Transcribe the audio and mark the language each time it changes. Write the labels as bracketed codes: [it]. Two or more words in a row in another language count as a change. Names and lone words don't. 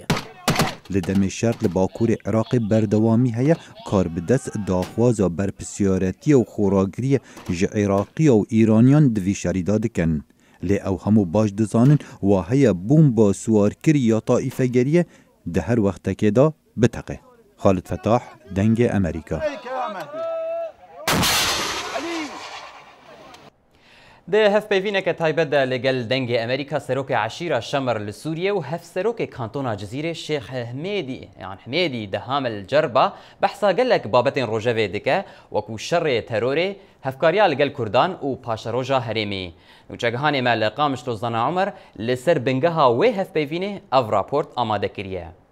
[ku] Li demê şer li Bakurê Iraqê berdewamî heye kar bi dest daxwaza berpisyaretiye û xoragiriyê ji Iraqîya û Îraniyan di vî şerîda dikin. Lê ew hemû baş dizanin wahiya bomba siwarkirî ya taîfegeriyê di her wextekê da biteqe. Xalid Fetah, Dengê Amerîka. ده هفپیوینه که تایبت ده لگل دنگ امریکا سروک عشیره شمر لسوریه و هف سروک کانتونا جزیره شیخ حمیدی ده هامل جربه بحثا گلک بابتین روژه دکه وکو شر تروره هفکاریا لگل کردان و پاش روژه هریمی نوچگهانی ما لقامش روزان عمر لسر بنگها و هفپیوینه او راپورت آماده کریه